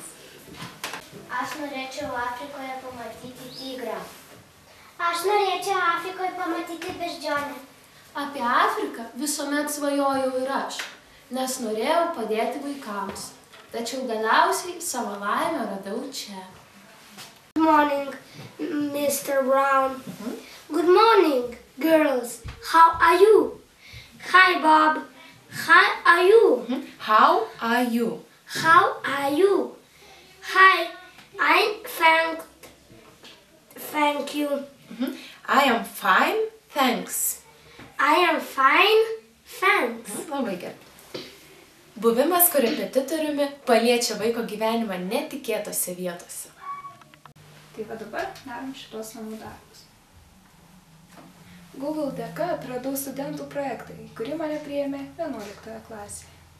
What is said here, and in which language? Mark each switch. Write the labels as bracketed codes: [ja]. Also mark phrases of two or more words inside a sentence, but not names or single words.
[lt] Aš norėčiau Afrikoje pamatyti tigrą. Aš norėčiau Afrikoje pamatyti beždžionę. Apie Afriką visuomet svajojau ir aš, nes norėjau padėti vaikams. Tačiau galiausiai savo laimę radau čia. [en] Good morning, Mr. Brown. Good morning, girls. How are you? Hi, Bob. How are you? How are you? How are you? Hi, I'm thank you. I am fine, thanks. I am fine, thanks. [lt] Labai gerai. Buvimas korepetitoriumi paliečia vaiko gyvenimą netikėtose vietose. Tai va dabar darom šitos namų darbus. Google dėka atradau studentų projektą, į kurį mane priėmė 11 klasėje.